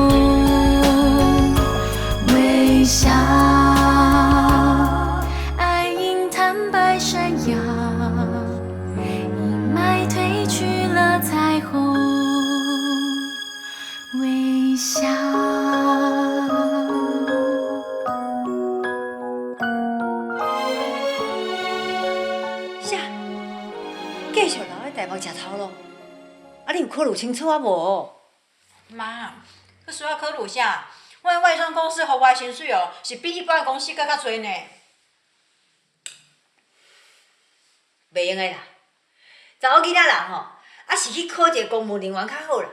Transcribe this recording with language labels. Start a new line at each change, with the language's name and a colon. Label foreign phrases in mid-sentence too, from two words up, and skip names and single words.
Min Nan Chinese: 微笑，爱因坦白闪耀，阴霾褪去了彩虹，微笑。啥？继续留在台北吃头路？啊，你有考虑清楚啊无？妈，佮需要考虑啥？阮外商公司付我的薪水哦，是比一般的公司搁较侪呢。袂用的啦，查某囡仔人吼，啊是去考一个公务人员较好啦。